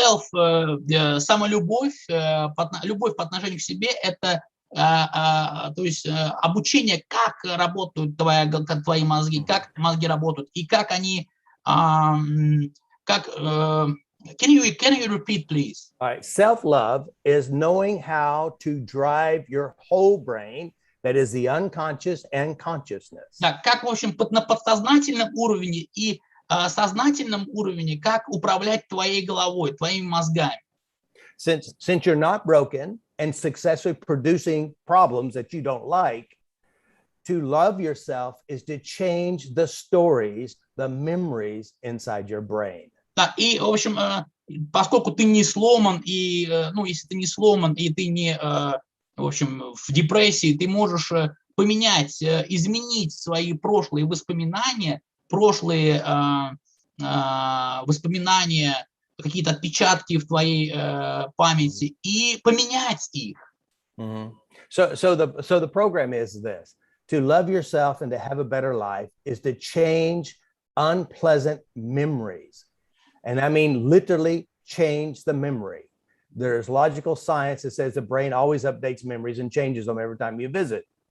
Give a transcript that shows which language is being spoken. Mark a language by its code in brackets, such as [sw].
[ru] Самолюбовь, любовь по отношению к себе, это то есть обучение, как работают твои мозги, как мозги работают, и как они, [en] can you repeat, please? All right, self-love is knowing how to drive your whole brain, that is the unconscious and consciousness. [ru] Да, как, в общем, на подсознательном уровне и сознательном уровне, как управлять твоей головой, твоими мозгами. [en] Since you're not broken and successfully producing problems that you don't like, to love yourself is to change the stories, the memories inside your brain. [ru] Да, и, в общем, поскольку ты не сломан, и, если ты не сломан, и ты не, в общем, в депрессии, ты можешь поменять, изменить свои прошлые воспоминания, какие-то отпечатки в твоей памяти, и поменять их. Mm-hmm. [en] So the program is this: to love yourself and to have a better life is to change unpleasant memories. And I mean literally change the memory. There's logical science that says the brain always updates memories and changes them every time you visit.